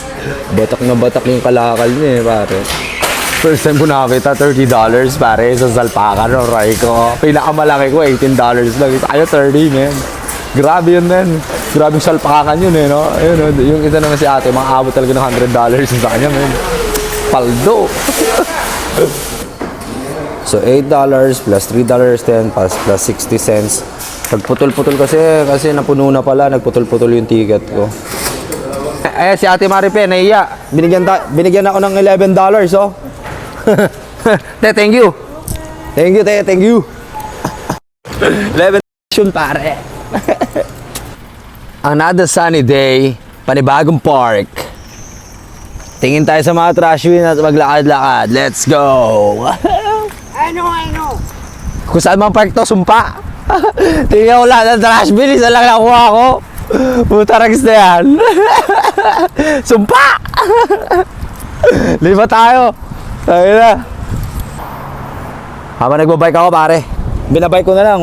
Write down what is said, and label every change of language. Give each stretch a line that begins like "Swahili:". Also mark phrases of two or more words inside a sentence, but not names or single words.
Filipino: Batak na batak yung kalakal niya, pare.
English: First time
Filipino: ko nakakita, $30, pare, sa salpakan, no, Raiko. Pinakamalaki ko, $18 lang. Ayaw, 30, man. Grabe yun, man. Grabe yung salpakan yun, eh, no? Ayun, no? Yung isa naman si ate, makaabot talaga ng $100 sa kanya, man. Paldo. So,
English: $8 plus $3.10 plus 60 cents.
Filipino: Nagputol-putol kasi napuno na pala. Nagputol-putol yung ticket ko. Eh, si ate Maripe, nahiya. Binigyan ako ng $11, oh.
English: Te, thank you. Thank you, te, thank you.
Filipino: 11 yun, pare.
English: Another sunny day,
Filipino: panibagong park. Tingin tayo sa mga trash bin at maglakad-lakad.
English: Let's go. I know.
Filipino: Kung saan mang park to, sumpa. Tingnan ko lahat ng trash bin, isa lang nakuha ko. Puta rags na yan. Sumpa. Lima tayo. Tayo na. Habang nagbabike ako, pare, binabike ko na lang.